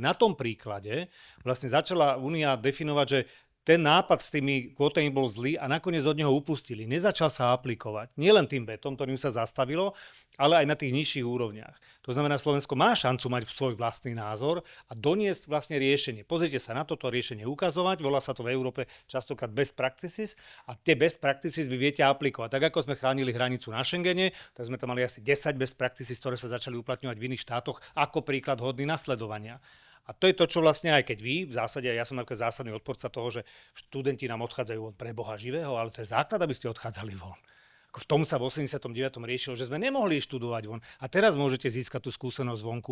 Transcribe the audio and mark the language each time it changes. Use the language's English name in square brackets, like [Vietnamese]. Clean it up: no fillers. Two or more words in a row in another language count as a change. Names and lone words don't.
[Slovak] Na tom príklade vlastne začala Únia definovať, že ten nápad s tými kvótami bol zlý a nakoniec od neho upustili. Nezačal sa aplikovať. Nielen tým vetom, ktorým sa zastavilo, ale aj na tých nižších úrovniach. To znamená, Slovensko má šancu mať svoj vlastný názor a doniesť vlastne riešenie. Pozrite sa na toto riešenie ukazovať, volá sa to v Európe častokrát [English] best practices [Slovak] a tie [English] best practices [Slovak] vy viete aplikovať. Tak ako sme chránili hranicu na Schengene, tak sme tam mali asi 10 [English] best practices, [Slovak] ktoré sa začali uplatňovať v iných štátoch ako príklad hodný nasledovania. A to je to, čo vlastne aj keď vy, v zásade, ja som napríklad zásadný odporca toho, že študenti nám odchádzajú von pre Boha živého, ale to je základ, aby ste odchádzali von. V tom sa v 89. riešilo, že sme nemohli študovať von. A teraz môžete získať tú skúsenosť vonku.